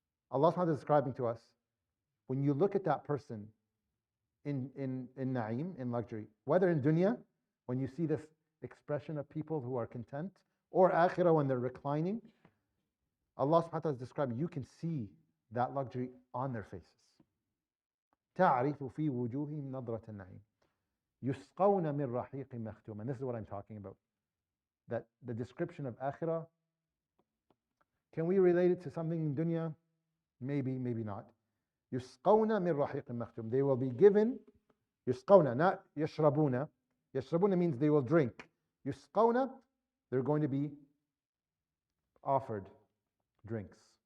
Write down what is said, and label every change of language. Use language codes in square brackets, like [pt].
[en] Allah subhanahu wa ta'ala is describing to us, when you look at that person in na'im, in luxury, whether in dunya, when you see this expression of people who are content, or akhirah when they're reclining, Allah subhanahu wa ta'ala is describing, you can see that luxury on their faces. [ar] تعرف في وجوههم نظرة النعيم يسقون من رحيق مختوم. [en] And this is what I'm talking about. That the description of akhirah, can we relate it to something in dunya? Maybe, maybe not. [ar] يسقون من رحيق مختوم. [en] They will be given, يسقون, not يشربون. يشربون means they will drink. يسقون, they're going to be offered drinks.